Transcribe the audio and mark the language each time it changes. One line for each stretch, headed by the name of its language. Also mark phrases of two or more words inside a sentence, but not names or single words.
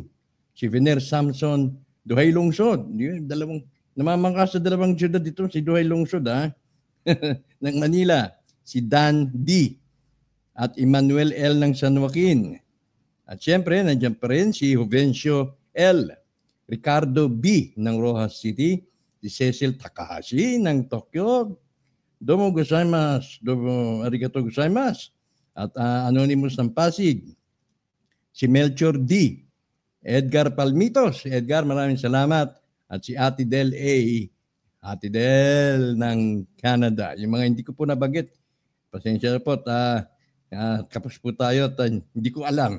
Filipino: Si Vener Samson Duhay Lungsod. Namamangka sa dalawang siyudad dito, si Duhay Lungsod ng Manila. Si Dan D. At Emmanuel L. ng San Joaquin. At siyempre, nandiyan pa rin si Juvencio L. Ricardo B. ng Rojas City. Si Cecil Takahashi ng Tokyo.
Japanese: どうもございます。どうもありがとうございます.
Filipino: At Anonymous ng Pasig. Si Melchor D. Edgar Palmitos. Edgar, maraming salamat. At si Ate Del A. Ate Del ng Canada. Yung mga hindi ko po nabagit. Pasensya po. Kapos po tayo at hindi ko alam.